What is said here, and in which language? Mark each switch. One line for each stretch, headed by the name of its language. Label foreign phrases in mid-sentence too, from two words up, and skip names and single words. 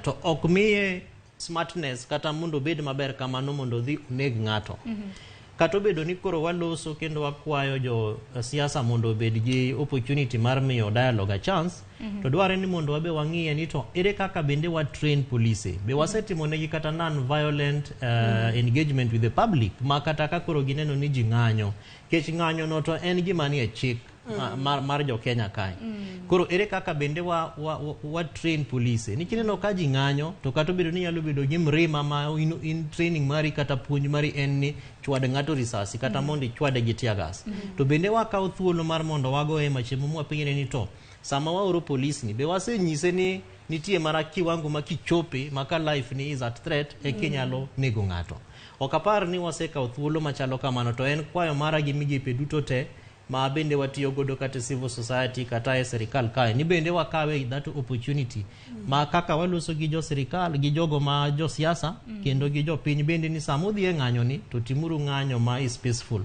Luo (Kenya and Tanzania): To ok miye smartness kata mondo bed maber kamano mondo dhi uneg ng'ato. Kato bedo ni koro waloso kendo wakwayo jo siasa mondo bed gi opportunity mar miyo
English: dialogue a chance.
Luo (Kenya and Tanzania): To dware ni mondo wabe wang'iye ni to ere kaka bende wa
English: train police.
Luo (Kenya and Tanzania): Be wasetimo negi kata
English: non-violent engagement with the public.
Luo (Kenya and Tanzania): Ma kata ka koro gineno ni ji ng'anyo. Kech ng'anyo no to en gima ni e chik mar jo Kenya kai. Koro ere kaka bende wa
English: train police.
Luo (Kenya and Tanzania): Nikineno ka ji ng'anyo to kato bedo ni nyalo bedo gi mrima ma in training mari kata puonj mari en ni chwade ng'ato risasi kata mondi chwade gi
English: tear gas.
Luo (Kenya and Tanzania): To bende wakaw thuolo mar mondo wagoe machiemo mwapingine ni to sama waoro police ni be wasenyise ni nitie mara kiwango ma kichope maka life ni
English: is at threat
Luo (Kenya and Tanzania): e kinyalo nego ng'ato. Okapar ni wasekaw thuolo machalo kamano to en kwayo mara gi migepe duto te ma bende watiyo godo kata
English: civil society
Luo (Kenya and Tanzania): kata e serikal kae ni bende wakawe
English: that opportunity
Luo (Kenya and Tanzania): ma kaka waloso gi jo serikal gi jogo ma jo siasa kendo gi jo piny bende ni samudhi e ng'anyo ni to timuru ng'anyo ma
English: is peaceful.